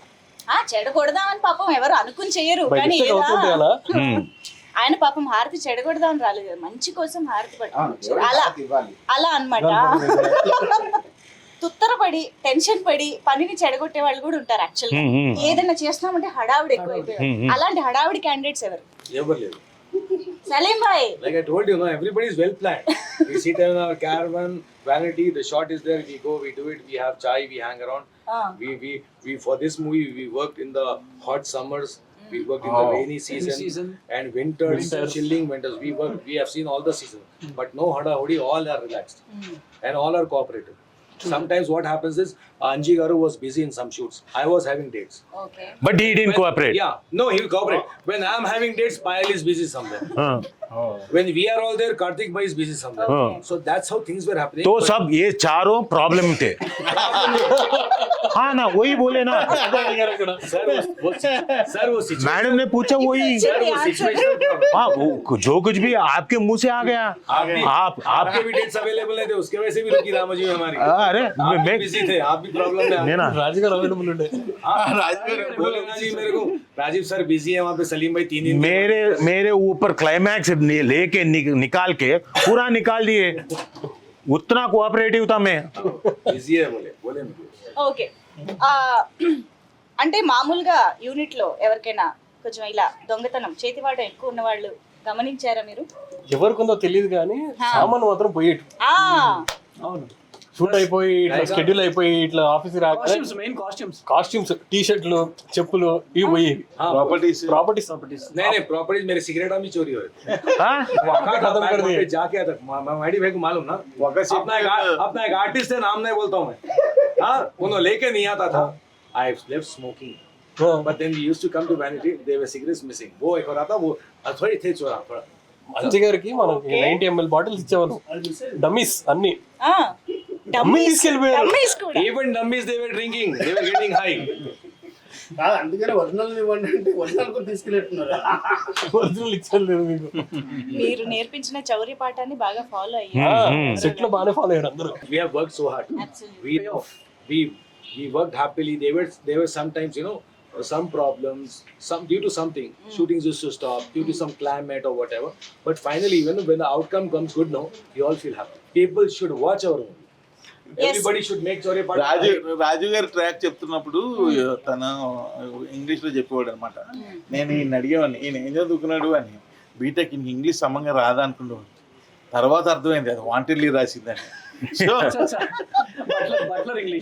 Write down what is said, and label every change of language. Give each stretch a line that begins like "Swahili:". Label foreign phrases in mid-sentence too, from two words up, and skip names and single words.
Telugu: చెడగొడదామని పాపం ఎవరు అనుకుని చెయ్యరు, కానీ ఆయన పాపం హారతి చెడగొడదామని రాలేదు, మంచి కోసం హారతి పట్టుకొచ్చారు. అలా అన్నమాట. తుత్తరపడి టెన్షన్ పడి పనిని చెడగొట్టే వాళ్ళు కూడా ఉంటారు. యాక్చువల్గా ఏదైనా చేస్తున్నామంటే హడావిడి ఎక్కువైపోయారు. అలాంటి హడావిడి క్యాండిడేట్స్ ఎవరు? ఎవరు లేరు. సలీం భాయ్,
English: like I told you, no, everybody is well planned. We sit in our caravan, vanity, the shot is there, we go, we do it, we have chai, we hang around. We for this movie we worked in the hot summers. We worked in the rainy season, and winters, chilling winters. We have seen all the seasons, but no hada hodi. All are relaxed, and all are cooperative. Sometimes what happens is Anji Garu was busy in some shoots. I was having dates.
Telugu: ఓకే
English: But he didn't cooperate. Yeah, no, he will cooperate. When I am having dates, Payal is busy somewhere. When we are all there, Karthik Bhai is busy somewhere. So that's how things were happening.
Hindi: तो सब ये चारों प्रॉब्लम थे. हाँ ना वही बोले ना. Sir, वो situation. मैडम ने पूछा वही.
English: Sir, वो situational problem.
Hindi: हाँ वो जो कुछ भी आपके मुंह से आ गया. आप आपके भी
English: dates available
Hindi: नहीं थे, उसके वजह से भी रुकी रामोजी में हमारी. अरे आप मैं बिजी थे, आप भी प्रॉब्लम में. नहीं ना.
Telugu: రాజు గారు అవైలబుల్ ఉండే
Hindi: बोले ना जी मेरे को, राजीव सर बिजी है वहाँ पे, सलीम भाई 3 दिन. मेरे ऊपर क्लाइमैक्स लेके निकाल के पूरा निकाल दिए. उतना कोऑपरेटिव था मैं. बिजी है बोले मुझे.
Telugu: ఓకే అంటే మామూలుగా యూనిట్ లో ఎవరికైనా కొంచెం ఇలా దొంగతనం చేతివాటం ఎక్కువ ఉన్న వాళ్ళు గమనించారా మీరు? ఎవరికొందో తెలియదు కానీ సామాన్ మాత్రం పోయేటు ఆ అవును. షూట్ అయిపోయి ఇట్లా షెడ్యూల్ అయిపోయి ఇట్లా ఆఫీస్ రాక
English: costumes, main costumes.
Telugu: కాస్ట్యూమ్స్, టీ షర్ట్లు, చెప్పులు ఇవి పోయేవి. ప్రాపర్టీస్ ప్రాపర్టీస్
Hindi: नहीं प्रॉपर्टीज मेरे सिगरेट में चोरी हो रही. हाँ? खत्म कर दिए. जाके आता मैडी भाई को मालूम ना, अपना एक आर्टिस्ट है, नाम नहीं बोलता हूँ मैं. हाँ, उन्होंने लेके नहीं आता था.
English: I left smoking, but then we used to come to vanity. There were cigarettes missing.
Hindi: वो एक और आता वो थोड़ी थे चोरा थोड़ा.
Telugu: మంచి గారికి మనకి 90 ml బాటిల్స్ ఇచ్చేవాళ్ళు, డమ్మీస్ అన్ని. ఆ డమ్మీ తీసుకెళ్ళిపోయారు. డమ్మీస్ కూడా.
English: Even dummies they were drinking. They were getting high.
Telugu: కాదు అందుకని ఒరిజినల్ ఇవ్వండి అంటే ఒరిజినల్ కూడా తీసుకెళ్ళిట్టున్నారు. ఒరిజినల్ ఇచ్చేయలేదు మీకు. మీరు నేర్పించిన చౌర్య పాఠాన్ని బాగా ఫాలో అయ్యారు. సెట్ లో బాగానే ఫాలో అయ్యారు అందరూ.
English: We have worked so hard. Absolutely. We worked happily. There were sometimes, you know, some problems, due to something. Shootings used to stop due to some climate or whatever. But finally, when the outcome comes good, no, we all feel happy. People should watch our movie. Everybody should make Chaurya part.
Telugu: రాజు గారు ట్రాక్ చెప్తున్నప్పుడు తను ఇంగ్లీష్ లో చెప్పేవాడు అనమాట. నేను ఈయన అడిగేవాడిని ఈయన ఏం చదువుకున్నాడు అని. బీటెక్ ఈయనకి ఇంగ్లీష్ సమంగా రాదా అనుకున్నాడు. తర్వాత అర్థమైంది అది వాంటెడ్లీ రాసిందని.
English: Butler English.